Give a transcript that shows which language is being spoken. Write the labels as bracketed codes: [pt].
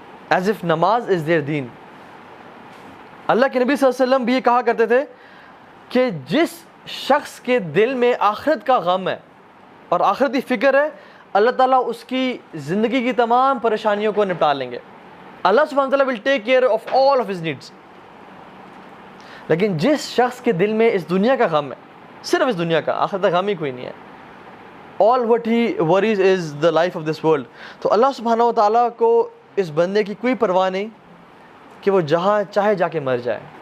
[en] Is of نماز is their دین. [ur] اللہ کے نبی صلی اللہ علیہ وسلم بھی یہ کہا کرتے تھے کہ جس شخص کے دل میں آخرت کا غم ہے اور آخرتی فکر ہے, اللہ تعالیٰ اس کی زندگی کی تمام پریشانیوں کو نپٹا لیں گے. [en] اللہ سبحانہ وتعالیٰ will take care of all of his needs. [ur] لیکن جس شخص کے دل میں اس دنیا کا غم ہے, صرف اس دنیا کا, آخرت کا غم ہی کوئی نہیں ہے, [en] all what he worries is the life of this world, [ur] تو اللہ سبحانہ وتعالیٰ کو اس بندے کی کوئی پرواہ نہیں کہ وہ جہاں چاہے جا کے مر جائے.